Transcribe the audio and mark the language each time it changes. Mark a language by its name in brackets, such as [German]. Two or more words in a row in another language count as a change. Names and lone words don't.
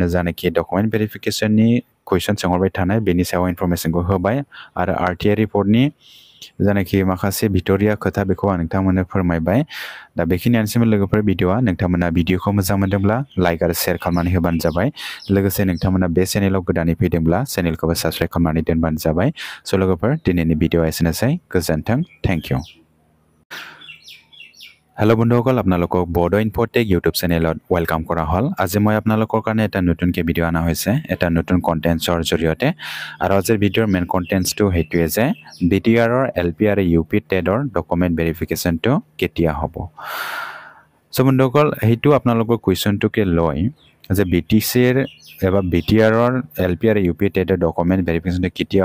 [Bodo] जानाखि [English] डकुमेन्ट भेरिफिकेसननि [Bodo] कुइसन सोंहरबाय थानाय बेनि सायाव इनफरमेसनखौ होबाय आरो आरटिआइ रिपर्टनि जानाखि माखासे भिट'रिया खोथा बेखौ आं नोंथांमोननो फोरमायबाय दा बेखिनियानोसैमोन लोगोफोर भिडिअआ नोंथांमोना भिडिअखौ मोजां मोनदोंब्ला लाइक आरो शेयार खालामनानै होबानो जाबाय लोगोसे नोंथांमोना बे चेनेलाव गोदानै फैदोंब्ला चेनेलखौबो साबस्क्राइब खालामनानै दोनबानो जाबाय स' लोगोफोर दिनैनि भिडिअआ एसेनोसै गोजोन्थों [English] thank you [Assamese] हेलो बंधुসকল আপোনালোকক বড়ো ইনফোটেক [English] YouTube channel welcome [Assamese] কৰা হ'ল আজি মই আপোনালোকৰ কাৰণে এটা নতুনকৈ ভিডিঅ' অনা হৈছে এটা নতুন কণ্টেণ্টছৰ জৰিয়তে আৰু আজিৰ ভিডিঅ'ৰ [English] main contents [Assamese] সেইটোৱে যে বিটিআৰৰ এলপি আৰু ইউপি টেটৰ [English] document verification [Assamese] কেতিয়া হ'ব চ' বন্ধুসকল সেইটো আপোনালোকৰ কুৱেশ্যনটোকে লৈ যে বিটিচিৰ এবা বিটিআৰৰ এলপি আৰু ইউপি টেটৰ [English] document verification [Assamese] কেতিয়া